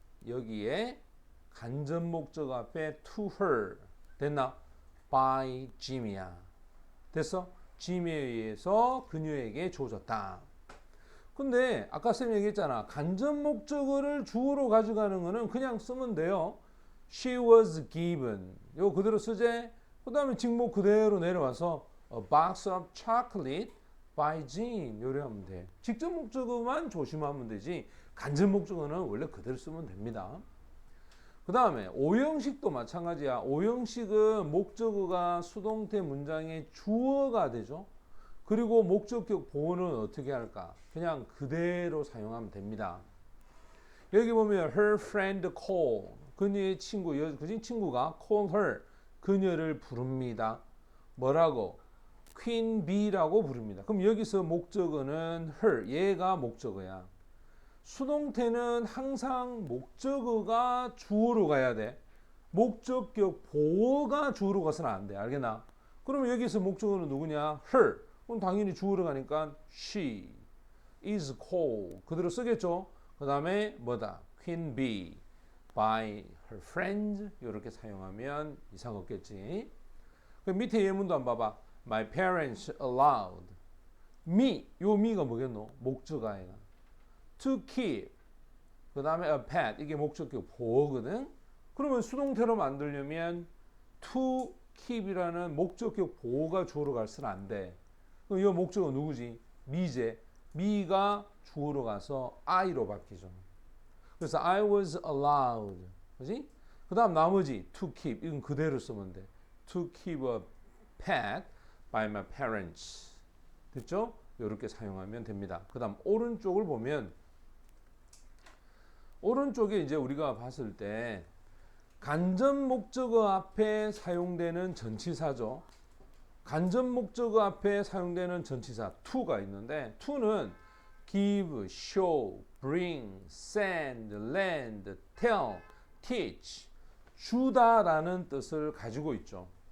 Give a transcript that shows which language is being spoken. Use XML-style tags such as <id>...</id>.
<ko>여기에 간접 목적어 앞에 to her 됐나? by Jim이야. 됐어? 짐에 의해서 그녀에게 주어졌다. 근데 아까 쌤 얘기했잖아. 간접 목적어를 주어로 가져가는 거는 그냥 쓰면 돼요.</ko> <en>She was given.</en> <ko>이거 그대로 쓰지? 그 다음에 직목 그대로 내려와서</ko> <en>A box of chocolate by Jim.</en> <ko>요래 하면 돼. 직접 목적어만 조심하면 되지. 간접 목적어는 원래 그대로 쓰면 됩니다. 그 다음에 오형식도 마찬가지야. 오형식은 목적어가 수동태 문장의 주어가 되죠. 그리고 목적격 보호는 어떻게 할까? 그냥 그대로 사용하면 됩니다. 여기 보면 her friend call, 그녀의 친구, 그 친구가 call her, 그녀를 부릅니다. 뭐라고? queen bee라고 부릅니다. 그럼 여기서 목적어는 her, 얘가 목적어야. 수동태는 항상 목적어가 주어로 가야 돼. 목적격 보어가 주어로 가서는 안 돼. 알겠나? 그러면 여기서 목적어는 누구냐? her. 그럼 당연히 주어로 가니까 she. is cold. 그대로 쓰겠죠. 그 다음에 뭐다?</ko> <en>Queen bee by her friends.</en> <ko>이렇게 사용하면 이상 없겠지. 그 밑에 예문도 한번 봐봐.</ko> <en>My parents allowed me.</en> <ko>요 me가 뭐겠노? 목적어야.</ko> <en>To keep.</en> <ko>그 다음에</ko> <en>a pet.</en> <ko>이게 목적격 보호거든. 그러면 수동태로 만들려면 to keep이라는 목적격 보호가 주어로 갈수는 안 돼. 그럼 이 목적어 누구지? me제. me가 주어로 가서 I로 바뀌죠.</ko> <en>그래서 I was allowed.</en> <ko>그지? 그 다음 나머지 to keep. 이건 그대로 쓰면 돼.</ko> <en>To keep a pet by my parents.</en> <ko>됐죠? 이렇게 사용하면 됩니다. 그 다음 오른쪽을 보면 오른쪽에 이제 우리가 봤을 때 간접 목적어 앞에 사용되는 전치사죠. 간접 목적어 앞에 사용되는 전치사 to가 있는데 to는 give, show, bring, send, lend, tell, teach, 주다라는 뜻을 가지고 있죠.</ko>